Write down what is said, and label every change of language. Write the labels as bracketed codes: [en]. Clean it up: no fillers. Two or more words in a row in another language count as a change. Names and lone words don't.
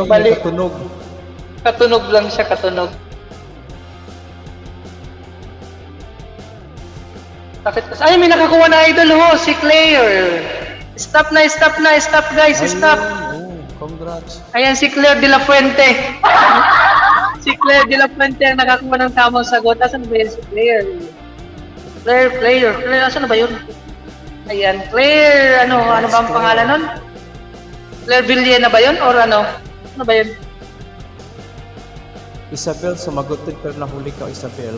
[tl] Bali. katunog. Katunog lang siya, katunog. Bakit? Ay, may nakakuha na idol ho, si Claire. [en] Stop guys, stop. [tl] Ayun, congrats. Ayan, si Claire de la Fuente. Si Claire de la Fuente ang nakakuha ng tamang sagot. Asan ba yun si Claire? Claire, asan na ba yun? Ayan, Claire, ano ba ang pangalan nun? Claire Villena ba yun? Or ano? Ano ba yun? Isabel, sumagot din pero nahuli ka, Isabel.